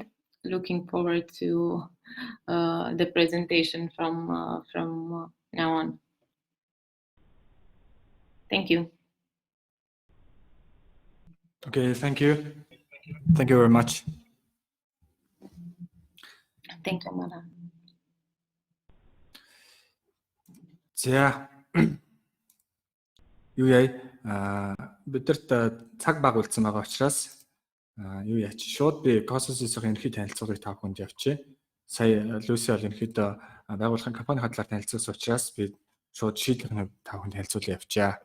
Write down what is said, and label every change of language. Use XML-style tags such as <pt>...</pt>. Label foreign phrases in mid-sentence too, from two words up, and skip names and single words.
<en>Looking forward to the presentation from now on. Thank you. Okay, thank you. Thank you very much. Thank you, madam.</en> <mn>За юу яа бидэрт цаг баг үлдсэн байгаа учраас юу яач шууд би Cosmos-ийн ерөнхий танилцуулгыг та бүхэнд явуулъя. Сая Lucy бол ерөнхийдөө байгууллагын компани хатлаар танилцуулсан учраас би шууд шийдлийг та бүхэнд танилцуулъя явчаа.</mn>